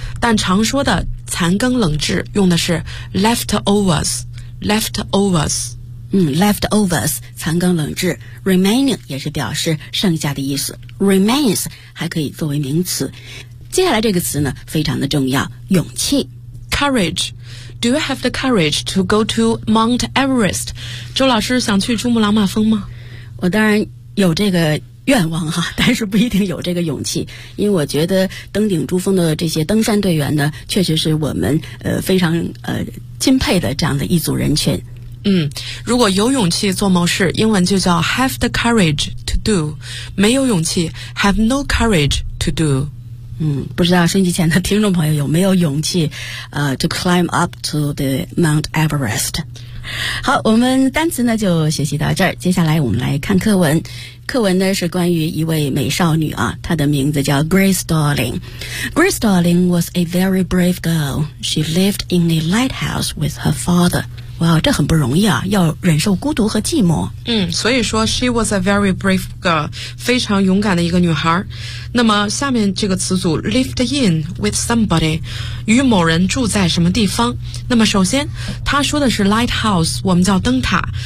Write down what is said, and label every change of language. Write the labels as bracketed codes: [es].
[zh] 但常说的残羹冷炙用的是 leftovers， leftovers。 leftovers 残羹冷炙， remaining 也是表示剩下的意思， remains 还可以作为名词。接下来这个词呢非常的重要，勇气， [en] courage。 Do you have the courage to go to Mount Everest？ [zh] 周老师想去珠穆朗玛峰吗？我当然有这个愿望哈，但是不一定有这个勇气，因为我觉得登顶珠峰的这些登山队员呢，确实是我们非常钦佩的这样的一组人群。如果有勇气做某事，英文就叫 [en] have the courage to do， [zh] 没有勇气 [en] have no courage to do。 [zh] 不知道收音机前的听众朋友有没有勇气 [en] to climb up to the Mount Everest。 [zh] 好，我们单词呢就学习到这儿，接下来我们来看课文。课文呢是关于一位美少女啊，她的名字叫 Grace Darling。 [en] Grace Darling was a very brave girl. She lived in a lighthouse with her father. [zh] 哇，这很不容易啊，要忍受孤独和寂寞。所以说 [en] she was a very brave girl， [zh] 非常勇敢的一个女孩。那么下面这个词组 lived in with somebody， 与某人住在什么地方。那么首先他说的是 lighthouse， 我们叫灯塔。